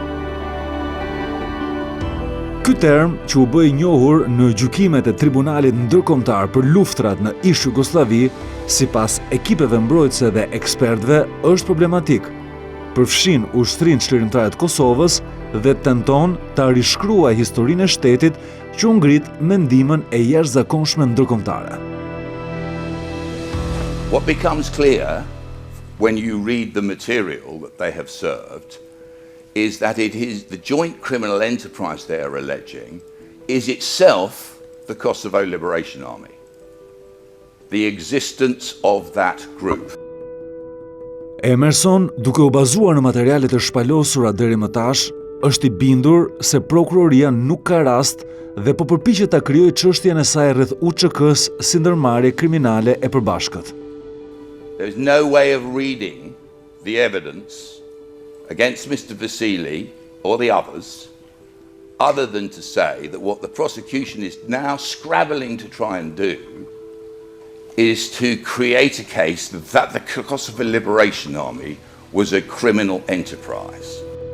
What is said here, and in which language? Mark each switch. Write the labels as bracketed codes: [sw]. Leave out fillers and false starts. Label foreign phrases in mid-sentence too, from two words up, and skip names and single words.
[sq] Ky term, që u bë i njohur në gjykimet e Tribunalit Ndërkombëtar për luftrat në ish Jugosllavi, sipas ekipeve mbrojtëse dhe ekspertëve, është problematik. Përfshin ushtrinë çlirimtare të Kosovës dhe tenton ta rishkruajë historinë e shtetit që u ngrit me ndihmën e jashtëzakonshme ndërkombëtare. [en] What becomes clear when you read the material that they have served is that it is the joint criminal enterprise they are alleging is itself the Kosovo Liberation Army, the existence of that group. [sq] Emerson, duke u bazuar në materialet e shpalosura deri më tash, është i bindur se prokuroria nuk ka rast dhe po përpiqet ta krijojë çështjen e saj rreth UÇK-s si ndërmarrje kriminale e përbashkët. [en] There is no way of reading the evidence against Mr. Vasili or the others, other than to say that what the prosecution is now scrabbling to try and do is to create a case that the Kosovo Liberation Army was a criminal enterprise.